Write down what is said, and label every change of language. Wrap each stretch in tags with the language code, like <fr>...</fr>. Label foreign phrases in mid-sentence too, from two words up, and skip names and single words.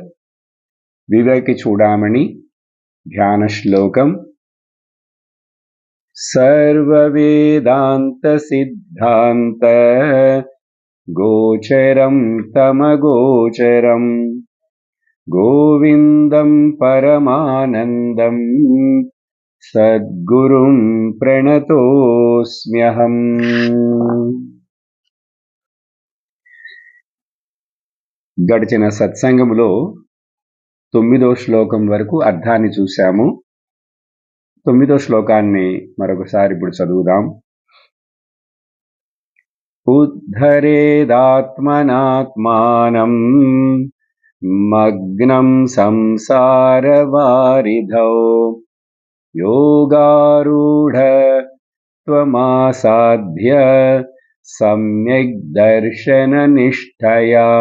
<sa>विवेक चूडामणि ध्यान श्लोकम सर्ववेदांत सिद्धांत गोचरं तमगोचरं गोविंदं परमानंदं सद्गुरुं प्रणतोऽस्म्यहम्।</sa> <te>గడిచిన సత్సంగములో 9వ శ్లోకం వరకు అర్థాన్ని చూశాము. 9వ శ్లోకాన్ని మరొకసారి ఇప్పుడు చదువుదాం.</te> <sa>ఉద్ధరేదాత్మనాత్మానం మగ్నం సంసారవారిధౌ యోగారూఢ త్వమాసాధ్య సమ్యక్ దర్శన నిష్ఠయా.</sa>